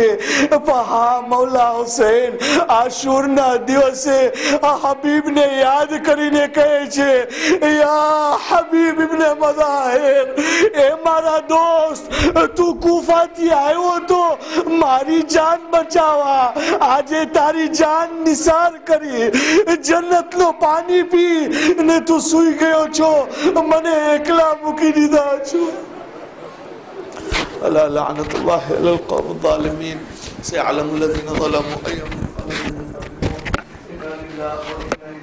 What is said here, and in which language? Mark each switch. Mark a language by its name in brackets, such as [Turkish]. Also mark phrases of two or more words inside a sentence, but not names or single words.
[Gujarati] હા મૌલા હુસૈન આશુરના દિવસે આ હબીબને યાદ કરીને કહે છે, યા હબીબ ઇબ્ને મઝાહિર, એ મારા દોસ્ત, તું કુફાથી આવ્યો તો મારી જાન બચાવવા, આજે તારી જાન નિસાર કરી, જન્નતનું પાણી પી ને તું સૂઈ ગયો છો, મને એકલા મૂકી દીધા છો। [Arabic] ألا لعنة الله على القوم الظالمين سيعلم الذين ظلموا أي منقلب